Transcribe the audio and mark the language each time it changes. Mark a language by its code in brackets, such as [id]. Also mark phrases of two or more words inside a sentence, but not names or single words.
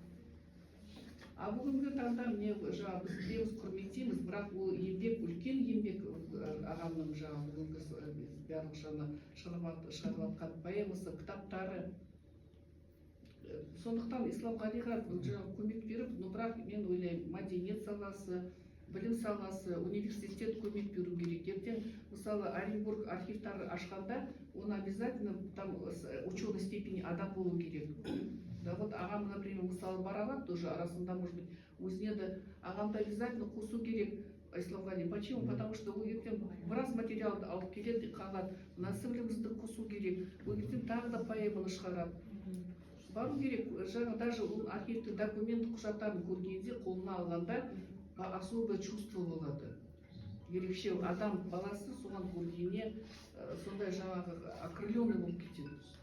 [kk] А бүгінгі таңда міне жаңа біз білеміз, құрметтейміз, бірақ ол еңбек, үлкен еңбек ағамның жаңа бүгінгі барлық шығарып жатқан поэмасы, кітаптары. Сондықтан Исламғалиға көмек беріп, но бірақ мен ойлаймын, мәдениет саласы, білім саласы, университет көмек беру керек. Ертең мысалы Оренбург архивтары ашқанда, оны [ru] обязательно там ученый степени [kk] адам болу керек. [ru] Да, вот [kk] ағам, например, мысалы бара алады тоже арасында, [ru] может быть, [kk] өзіне де ағамды обязательно қосу керек. Айславғали. [ru] Почему? Потому что [kk] ол ертең біраз материалды алып келеді, қалады. Мына сіңлімізді қосу керек. Ол ертең тағы да поэманы шығарады. Бару керек. Жаңа даже архивті документ құжаттарын көргенде, қолына алғанда [ru] особое чувство [kk] болады. Ерекше адам баласы соған көргеніне сондай жаңағы окрыленный болып кетеді.